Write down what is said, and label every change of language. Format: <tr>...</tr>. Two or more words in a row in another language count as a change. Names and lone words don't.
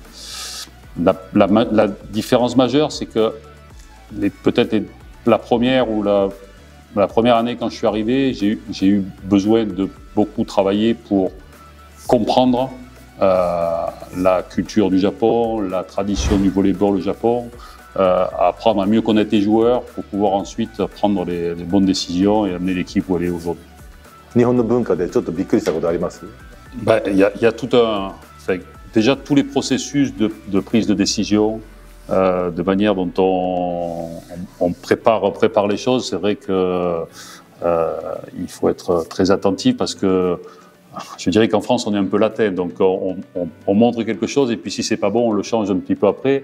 <fr>La différence majeure, c'est que peut-être la première ou la première année quand je suis arrivé, j'ai eu besoin de beaucoup travailler pour comprendre la culture du Japon, la tradition du volleyball au Japon, apprendre à mieux connaître les joueurs pour pouvoir ensuite prendre les bonnes décisions et amener l'équipe où elle est aujourd'hui.</fr> <ja>日本の文化でちょっとびっくりしたことあります？</ja> <fr>Il y a tout déjà tous les processus de prise de décision, de manière dont on prépare les choses. C'est vrai que il faut être très attentif parce que je dirais qu'en France, on est un peu latin, donc on montre quelque chose et puis si c'est pas bon, on le change un petit peu après.</fr>